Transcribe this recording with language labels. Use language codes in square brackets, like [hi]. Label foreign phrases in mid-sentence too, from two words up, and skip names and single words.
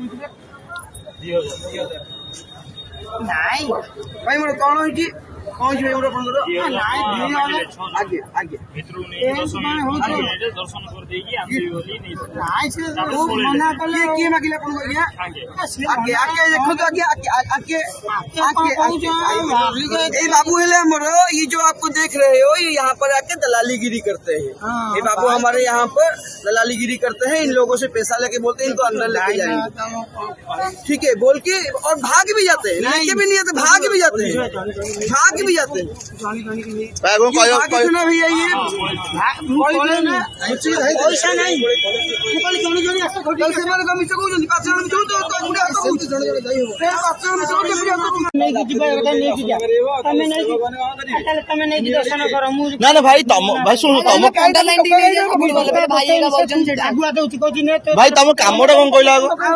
[or] ନାଇଁ ଭାଇ ମୋର କଣ ହେଇଛି? କଣ ହେଇଛି ଭାଇ ମୋର ଆପଣଙ୍କର? ଆଜ୍ଞା ମନା କଲେ କିଏ ମାଗିଲେ ଆପଣଙ୍କୁ? ଆଜ୍ଞା ଦେଖନ୍ତୁ [hi] ये बाबू है हमारे, ये जो आपको देख रहे हो, ये यहाँ पर आके दलालीगिरी करते हैं। ये बाबू हमारे यहाँ पर दलालीगिरी करते हैं। इन लोगों से पैसा लेके बोलते हैं इनको अंदर लेके जाएंगे, ठीक है बोल के, और भाग भी जाते हैं। लेके भी नहीं आते, भाग भी जाते हैं, भाग भी जाते हैं। भैया ये पैसा नहीं [or] ନା ନା ଭାଇ ଭାଇ ଶୁଣ, ତମ ଭାଇ ତମ କାମଟା କଣ କହିଲ ଆଗ?